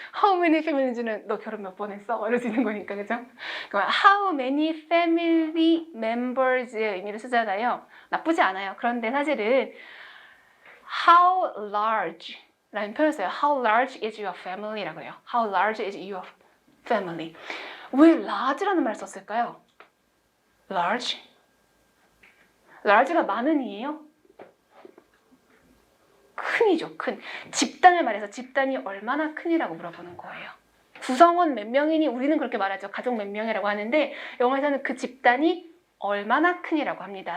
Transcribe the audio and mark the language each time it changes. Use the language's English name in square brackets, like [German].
[English] How many families [Korean] 는 너 결혼 몇 번 했어? 이러시는 거니까, 그죠? 그럼 how many family members의 의미를 쓰잖아요. 나쁘지 않아요. 그런데 사실은 how large 라는 표현을 써요. [English] How large is your family [Korean] 라고 해요. [English] How large is your family. [Korean] 왜 large라는 말을 썼을까요? large가 많은이에요? 큰이죠, 큰. 집단을 말해서 집단이 얼마나 큰이라고 물어보는 거예요. 구성원 몇 명이니 우리는 그렇게 말하죠. 가족 몇 명이라고 하는데 영어에서는 그 집단이 얼마나 큰이라고 합니다.